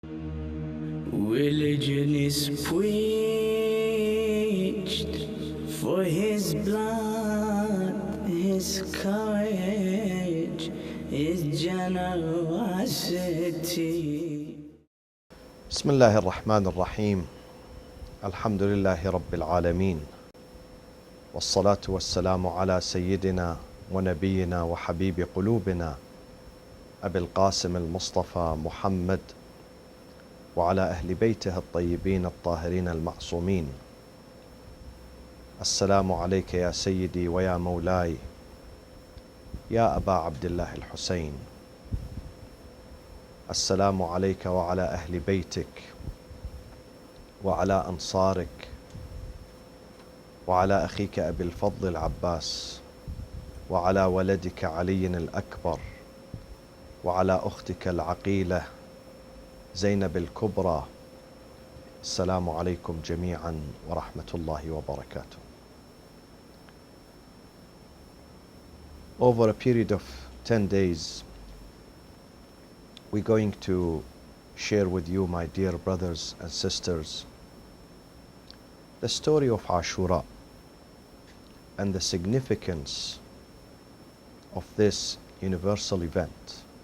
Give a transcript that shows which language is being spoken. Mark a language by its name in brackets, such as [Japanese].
[English] Religion is preached for his blood, his courage, his generosity. [Arabic] بسم الله الرحمن الرحيم. الحمد لله رب العالمين، والصلاة والسلام على سيدنا ونبينا وحبيب قلوبنا أبي القاسم المصطفى محمد وعلى أهل بيته الطيبين الطاهرين المعصومين. السلام عليك يا سيدي ويا مولاي يا أبا عبد الله الحسين. السلام عليك وعلى أهل بيتك وعلى أنصارك وعلى أخيك أبي الفضل العباس وعلى ولدك علي الأكبر وعلى أختك العقيلة زينب الكبرى. السلام عليكم جميعا ورحمة الله وبركاته. [English] Over a period of 10 days, we're going to share with you, my dear brothers and sisters, the story of Ashura and the significance of this universal event.